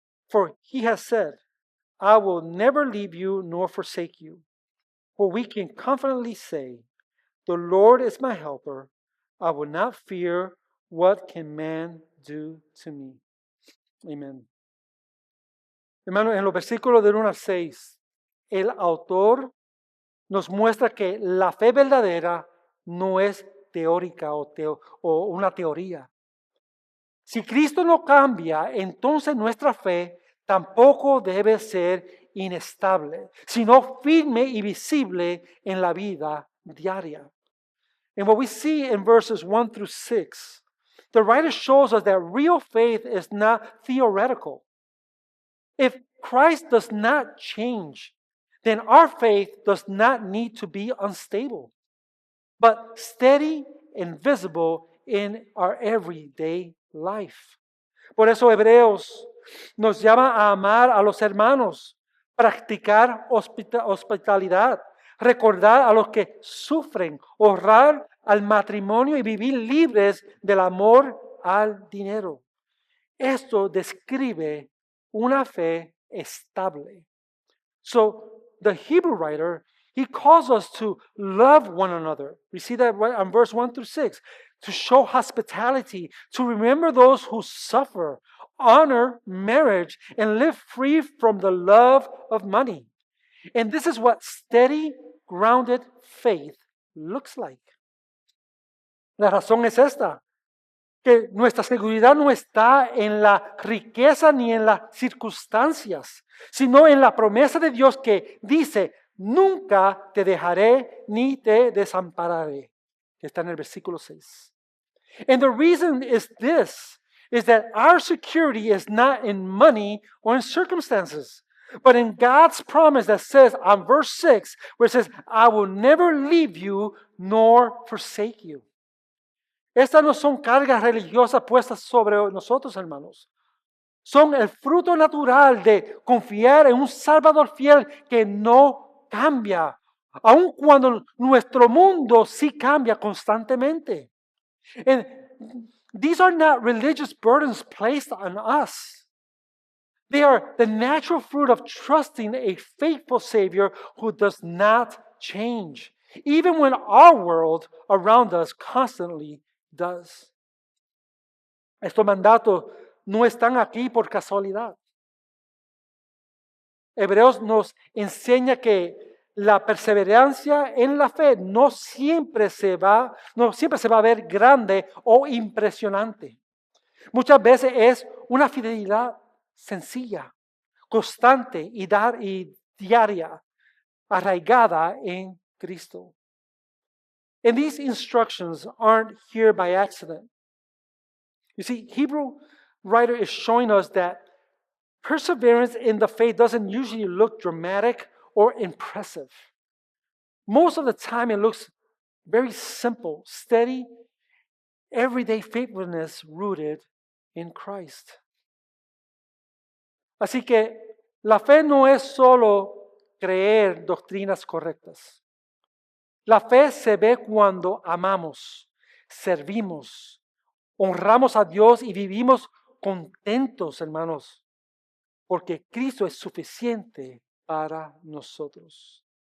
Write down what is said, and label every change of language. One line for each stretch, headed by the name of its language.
English: For he has said, I will never leave you nor forsake you. For we can confidently say, the Lord is my helper. I will not fear what can man do to me. Amen.
Spanish: Hermanos, en los versículos del 1 al 6, el autor nos muestra que la fe verdadera no es teórica o una teoría. Si Cristo no cambia, entonces nuestra fe tampoco debe ser inestable, sino firme y visible en la vida diaria.
English: And what we see in verses 1 through 6, the writer shows us that real faith is not theoretical. If Christ does not change, then our faith does not need to be unstable, but steady and visible in our everyday life.
Spanish: Por eso Hebreos nos llama a amar a los hermanos, practicar hospitalidad, recordar a los que sufren, honrar al matrimonio y vivir libres del amor al dinero. Esto describe una fe estable.
English: So the Hebrew writer, he calls us to love one another. We see that right on verse 1 through 6. To show hospitality, to remember those who suffer, honor marriage, and live free from the love of money. And this is what steady, grounded faith looks like.
Spanish: La razón es esta, que nuestra seguridad no está en la riqueza ni en las circunstancias, sino en la promesa de Dios que dice, nunca te dejaré ni te desampararé. Que está en el versículo 6.
English: And the reason is this, is that our security is not in money or in circumstances, but in God's promise that says on verse 6, where it says, I will never leave you nor forsake you.
Spanish: Estas no son cargas religiosas puestas sobre nosotros, hermanos. Son el fruto natural de confiar en un Salvador fiel que no cambia, aun cuando nuestro mundo sí cambia constantemente.
English: And these are not religious burdens placed on us. They are the natural fruit of trusting a faithful Savior who does not change, even when our world around us constantly does.
Spanish: Estos mandatos no están aquí por casualidad. Hebreos nos enseña que la perseverancia en la fe no siempre se va a ver grande o impresionante. Muchas veces es una fidelidad sencilla, constante y diaria, arraigada en Cristo.
English: And these instructions aren't here by accident. You see, Hebrew writer is showing us that perseverance in the faith doesn't usually look dramatic or impressive. Most of the time it looks very simple, steady, everyday faithfulness rooted in Christ.
Spanish: Así que la fe no es solo creer doctrinas correctas. La fe se ve cuando amamos, servimos, honramos a Dios y vivimos contentos, hermanos, porque Cristo es suficiente para nosotros.